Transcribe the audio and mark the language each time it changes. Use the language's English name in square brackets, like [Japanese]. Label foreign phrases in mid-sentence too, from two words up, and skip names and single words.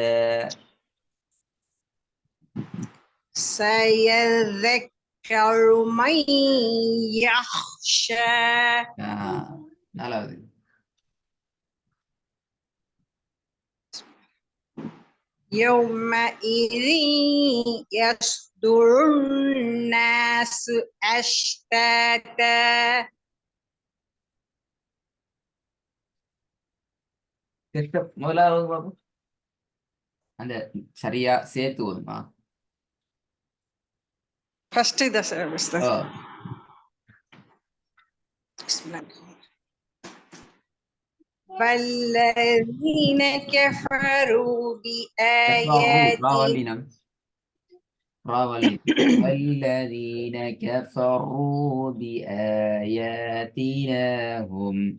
[Arabic] سيذكر من يخشى. [Tamil] நாலாவது [Arabic] يومئذ يصدر الناس أشتاتا. [Tamil] முதலாவது பாபு அந்த சரியா சேர்த்து வருமா? ஃபர்ஸ்ட் இத சார். [Arabic] والذين كفروا بآياتنا. والذين كفروا بآياتنا هم.